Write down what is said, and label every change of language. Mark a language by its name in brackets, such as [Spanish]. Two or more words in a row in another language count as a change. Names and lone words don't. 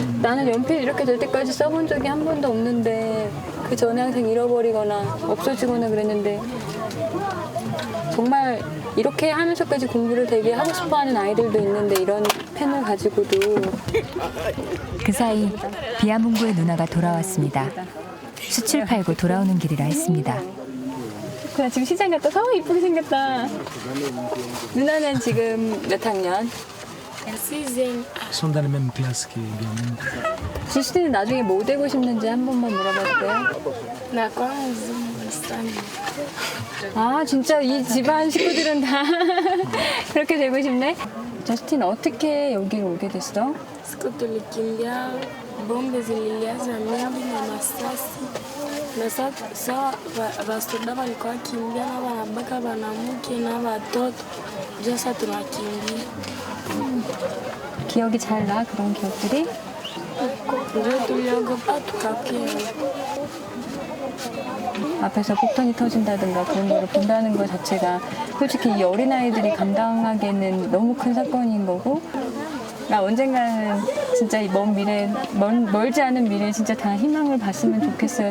[Korean] 나는 연필 이렇게 될 때까지 써본 적이 한 번도 없는데 그 전에 항상 잃어버리거나 없어지거나 그랬는데 정말 이렇게 하면서까지 공부를 되게 하고 싶어하는 아이들도 있는데 이런 펜을 가지고도. 그 사이 비아문구의 누나가 돌아왔습니다. 수출 팔고 돌아오는 길이라 했습니다. 그냥 지금 시장 갔다 이쁘게 생겼다. 누나는 지금 몇 학년? [French] Sont dans la même classe que Biamun. [Korean] 지수는 나중에 뭐 되고 싶는지 한 번만 물어봐도 돼요? 아 진짜 이 집안 식구들은 다 그렇게 되고 싶네? 저스틴 어떻게 여기로 오게 됐어? [Swahili] Siku tulikimbia bombe zilianza na masasi na sasa vasoda walikuwa wakimbia na wanabaka wanamke na watoto sasa tunakimbia [Korean] 기억이 잘 나? 그런 기억들이? [Swahili] ndio tuliogopa tukakimbia. [Korean] 앞에서 폭탄이 터진다든가 그런 거를 본다는 것 자체가 솔직히 이 어린아이들이 감당하기에는 너무 큰 사건인 거고 나 언젠가는 진짜 이 먼 미래, 멀지 않은 미래에 진짜 다 희망을 봤으면 좋겠어요.